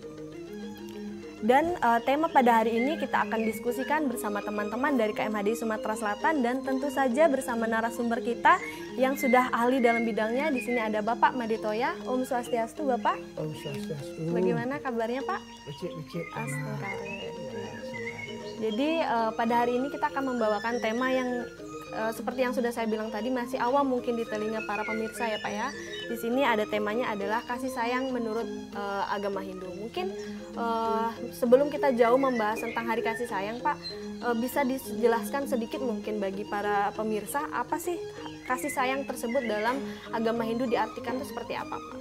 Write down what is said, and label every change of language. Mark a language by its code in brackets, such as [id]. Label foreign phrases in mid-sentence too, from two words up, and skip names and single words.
[id] Dan tema pada hari ini kita akan diskusikan bersama teman-teman dari KMHDI Sumatera Selatan, dan tentu saja bersama narasumber kita yang sudah ahli dalam bidangnya. Di sini ada Bapak Maditoya. [sa] Om Swastiastu, Bapak. Om Swastiastu. [id] Bagaimana kabarnya, Pak? [ban] Becik-becik. [id] Jadi pada hari ini kita akan membawakan tema yang seperti yang sudah saya bilang tadi, masih awam mungkin di telinga para pemirsa ya Pak ya. Di sini ada temanya adalah kasih sayang menurut agama Hindu. Mungkin sebelum kita jauh membahas tentang hari kasih sayang Pak, bisa dijelaskan sedikit mungkin bagi para pemirsa apa sih kasih sayang tersebut dalam agama Hindu, diartikan itu seperti apa Pak?